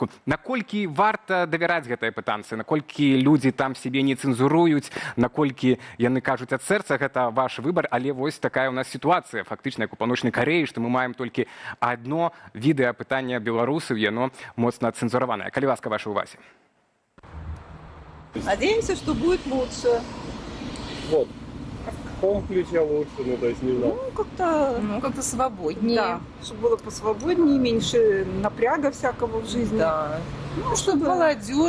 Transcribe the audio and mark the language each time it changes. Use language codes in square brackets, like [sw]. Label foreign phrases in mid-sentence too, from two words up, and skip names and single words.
[be] Наколькі варта давяраць гэтай апытанцы? Наколькі людзі там сябе не цэнзуруюць, наколькі яны кажуць ад сэрца, гэта ваш выбар, але вось такая у нас сітуацыя, фактычна, як у Паўночнай Карэі, што мы маем толькі адно відэа апытання беларусаў, яно моцна цэнзураванае. Калі ласка, ваша увазе. [ru] Надеемся, что будет лучше. Вот. В каком ключе лучше, ну, то есть не знаю. Ну, как-то свободнее. Да, чтобы было посвободнее, меньше напряга всякого в жизни. Да. Ну, чтобы молодежь